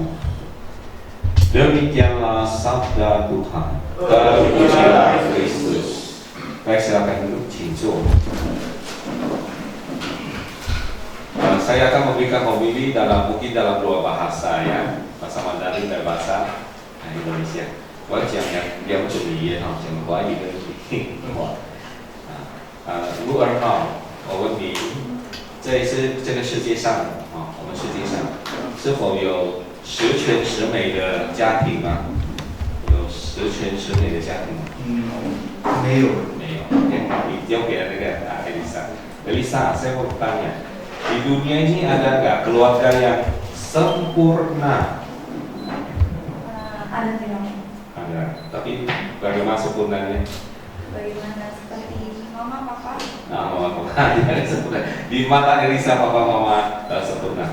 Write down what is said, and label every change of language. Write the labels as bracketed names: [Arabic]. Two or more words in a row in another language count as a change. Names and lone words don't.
[Indonesian] Demikianlah sabda Tuhan. Terpujilah Kristus. Baik, silakan duduk, cinco. Saya akan memberikan homili mungkin dalam dua bahasa ya, bahasa Mandarin dan bahasa Indonesia. [Chinese] 我讲两种语言哈，讲华语跟普通话。52号，我问你，这个世界上啊，我们世界上是否有十全十美的家庭啊？有十全十美的家庭吗？没有。没有。你交给了那个 Elisa. [Indonesian] Elisa, saya mau bertanya, di dunia ini ada nggak keluarga yang sempurna? Ada tidak? Ada. Tapi bagaimana sempurnanya? Bagaimana seperti mama papa? Nah, mama papa tidak sempurna. Di mata Elisa papa mama sempurna.